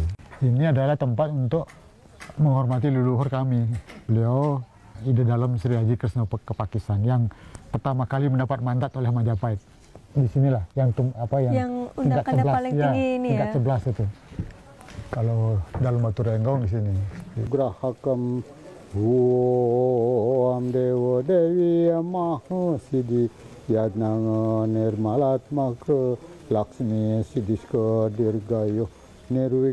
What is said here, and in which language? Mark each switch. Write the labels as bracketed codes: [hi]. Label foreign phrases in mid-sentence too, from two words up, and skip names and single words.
[id] Ini adalah tempat untuk menghormati leluhur kami. Beliau Ida Dalem Sri Haji Kresna Kepakisan yang pertama kali mendapat mandat oleh Majapahit. Di sinilah yang undakannya paling tinggi ini ya. Tingkat 11 itu. Kalau dalam batu renggong di sini. [sa] Grahakam Om Dewa Dewi Maha Siddhi Yadnanga Nirmalat Makra Laksmi Siddhiska Dirgayo Nirwik